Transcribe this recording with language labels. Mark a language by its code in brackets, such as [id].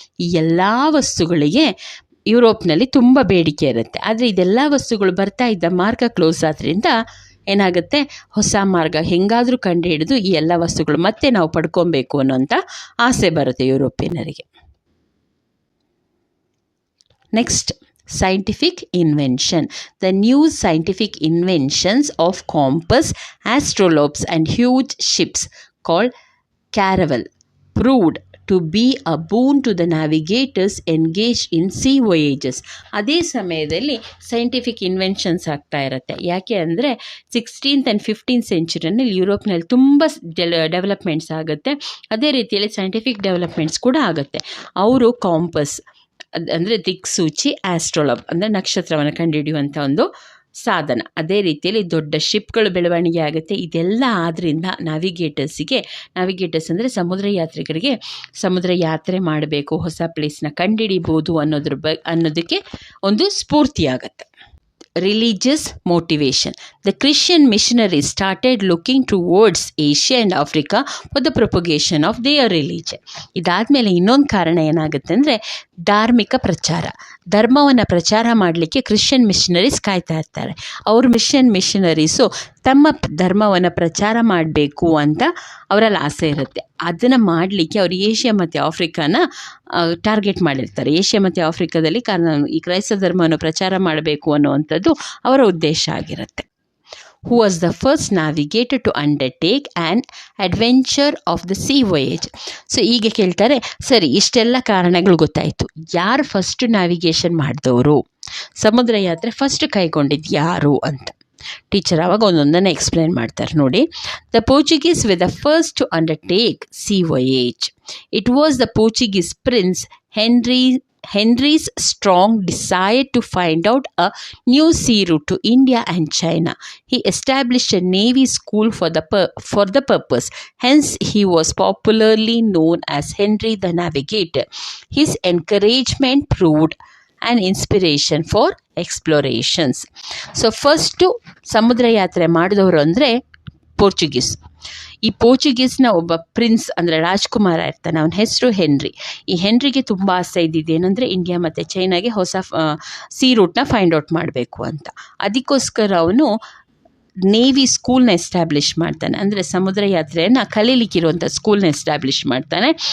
[kn] ಈ ಎಲ್ಲ ವಸ್ತುಗಳಿಗೆ ಯುರೋಪ್ನಲ್ಲಿ ತುಂಬ ಬೇಡಿಕೆ ಇರುತ್ತೆ. ಆದರೆ ಇದೆಲ್ಲ ವಸ್ತುಗಳು ಬರ್ತಾ ಇದ್ದ ಮಾರ್ಗ ಕ್ಲೋಸ್ ಆದ್ದರಿಂದ ಏನಾಗುತ್ತೆ, ಹೊಸ ಮಾರ್ಗ ಹೆಂಗಾದರೂ ಕಂಡು ಹಿಡಿದು ಈ ಎಲ್ಲ ವಸ್ತುಗಳು ಮತ್ತೆ ನಾವು ಪಡ್ಕೊಬೇಕು ಅನ್ನೋಂಥ ಆಸೆ ಬರುತ್ತೆ ಯುರೋಪಿಯನರಿಗೆ. [en] Next, scientific invention. The new scientific inventions of compass, astrolabes and huge ships called caravel proved to be a boon to the navigators engaged in sea voyages. [kn] ಅದೇ ಸಮಯದಲ್ಲಿ ಸೈಂಟಿಫಿಕ್ ಇನ್ವೆನ್ಷನ್ಸ್ ಆಗ್ತಾ ಇರುತ್ತೆ. ಯಾಕೆ ಅಂದರೆ [en] 16th and 15th [kn] ಸೆಂಚುರಿನಲ್ಲಿ ಯುರೋಪ್ನಲ್ಲಿ ತುಂಬ developments ಆಗುತ್ತೆ. ಅದೇ ರೀತಿಯಲ್ಲಿ ಸೈಂಟಿಫಿಕ್ ಡೆವಲಪ್ಮೆಂಟ್ಸ್ ಕೂಡ ಆಗುತ್ತೆ. ಅವರು ಕಾಂಪಸ್ ಅಂದರೆ ದಿಕ್ಸೂಚಿ, ಆಸ್ಟ್ರೋಲಾಬ್ ಅಂದರೆ ನಕ್ಷತ್ರವನ್ನು ಕಂಡುಹಿಡಿಯುವಂಥ ಒಂದು ಸಾಧನ, ಅದೇ ರೀತಿಯಲ್ಲಿ ದೊಡ್ಡ ಶಿಪ್ಗಳು ಬೆಳವಣಿಗೆ ಆಗುತ್ತೆ. ಇದೆಲ್ಲ ಆದ್ದರಿಂದ ನಾವಿಗೇಟರ್ಸ್ ಅಂದರೆ ಸಮುದ್ರ ಯಾತ್ರಿಕರಿಗೆ ಸಮುದ್ರ ಯಾತ್ರೆ ಮಾಡಬೇಕು, ಹೊಸ ಪ್ಲೇಸ್ನ ಕಂಡುಹಿಡಿಬೋದು ಅನ್ನೋದಕ್ಕೆ ಒಂದು ಸ್ಫೂರ್ತಿಯಾಗತ್ತೆ. [en] Religious motivation. The Christian missionaries started looking towards Asia and Africa for the propagation of their religion. [kn] ಇದಾದಮೇಲೆ ಇನ್ನೊಂದು ಕಾರಣ ಏನಾಗುತ್ತೆ ಅಂದರೆ ಧಾರ್ಮಿಕ ಪ್ರಚಾರ, ಧರ್ಮವನ್ನು ಪ್ರಚಾರ ಮಾಡಲಿಕ್ಕೆ ಕ್ರಿಶ್ಚಿಯನ್ ಮಿಷನರೀಸ್ ಕಾಯ್ತಾ ಇರ್ತಾರೆ. ಅವರು ಮಿಷನರೀಸು ತಮ್ಮ ಧರ್ಮವನ್ನು ಪ್ರಚಾರ ಮಾಡಬೇಕು ಅಂತ ಅವರಲ್ಲಿ ಆಸೆ ಇರುತ್ತೆ. ಅದನ್ನು ಮಾಡಲಿಕ್ಕೆ ಅವರು ಏಷ್ಯಾ ಮತ್ತು ಆಫ್ರಿಕಾನ ಟಾರ್ಗೆಟ್ ಮಾಡಿರ್ತಾರೆ. ಏಷ್ಯಾ ಮತ್ತು ಆಫ್ರಿಕಾದಲ್ಲಿ ಈ ಕ್ರೈಸ್ತ ಧರ್ಮವನ್ನು ಪ್ರಚಾರ ಮಾಡಬೇಕು ಅನ್ನುವಂಥದ್ದು ಅವರ ಉದ್ದೇಶ ಆಗಿರುತ್ತೆ. [en] Who was the first navigator to undertake an adventure of the sea voyage? [kn] So ಈಗ ಕೇಳ್ತಾರೆ, ಸರಿ ಇಷ್ಟೆಲ್ಲ ಕಾರಣಗಳು ಗೊತ್ತಾಯಿತು, ಯಾರು ಫಸ್ಟ್ ನ್ಯಾವಿಗೇಷನ್ ಮಾಡಿದವರು, ಸಮುದ್ರ ಯಾತ್ರೆ ಫಸ್ಟ್ ಕೈಗೊಂಡಿದ್ದು ಯಾರು ಅಂತ ಟೀಚರ್ ಆವಾಗ ಒಂದೊಂದನ್ನು ಎಕ್ಸ್ಪ್ಲೇನ್ ಮಾಡ್ತಾರೆ ನೋಡಿ. [en] The Portuguese were the first to undertake sea voyage. It was the Portuguese prince Henry's strong desire to find out a new sea route to India and China. He established a navy school for the purpose. Hence, he was popularly known as Henry the Navigator. His encouragement proved an inspiration for explorations. [kn] So first ಸಮುದ್ರ ಯಾತ್ರೆ ಮಾಡಿದವರು ಅಂದರೆ Portuguese. ಈ ಪೋರ್ಚುಗೀಸ್ನ ಒಬ್ಬ prince ಅಂದರೆ ರಾಜ್ಕುಮಾರ ಇರ್ತಾನೆ, ಅವನ ಹೆಸರು ಹೆನ್ರಿ. ಈ ಹೆನ್ರಿಗೆ ತುಂಬ ಆಸೆ ಇದ್ದಿದ್ದೇನೆಂದರೆ ಇಂಡಿಯಾ ಮತ್ತು ಚೈನಾಗೆ ಹೊಸ ಸೀ ರೂಟ್ನ ಫೈಂಡ್ ಔಟ್ ಮಾಡಬೇಕು ಅಂತ. ಅದಕ್ಕೋಸ್ಕರ ಅವನು ನೇವಿ ಸ್ಕೂಲ್ನ ಎಸ್ಟಾಬ್ಲಿಷ್ ಮಾಡ್ತಾನೆ, ಅಂದರೆ ಸಮುದ್ರ ಯಾತ್ರೆಯನ್ನು ಕಲೀಲಿಕ್ಕಿರುವಂಥ ಸ್ಕೂಲ್ನ ಎಸ್ಟಾಬ್ಲಿಷ್ ಮಾಡ್ತಾನೆ.